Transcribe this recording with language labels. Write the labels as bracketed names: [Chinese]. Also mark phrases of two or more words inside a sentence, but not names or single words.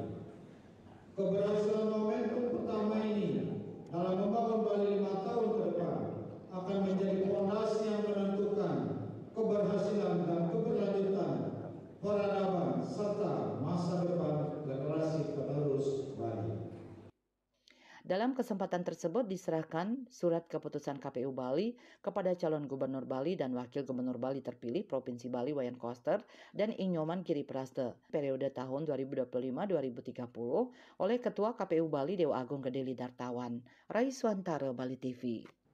[Indonesian] Keberhasilan momentum pertama ini dalam membangun Bali 5 tahun ke depan akan menjadi fondasi yang menentukan keberhasilan dan keberlanjutan peradaban serta masa depan generasi penerus Bali. Dalam kesempatan tersebut diserahkan surat keputusan KPU Bali kepada calon gubernur Bali dan wakil gubernur Bali terpilih Provinsi Bali Wayan Koster dan Inyoman Giri Praste periode tahun 2025-2030 oleh Ketua KPU Bali Dewa Agung Gedeli Dartawan. Raiswantara, Bali TV.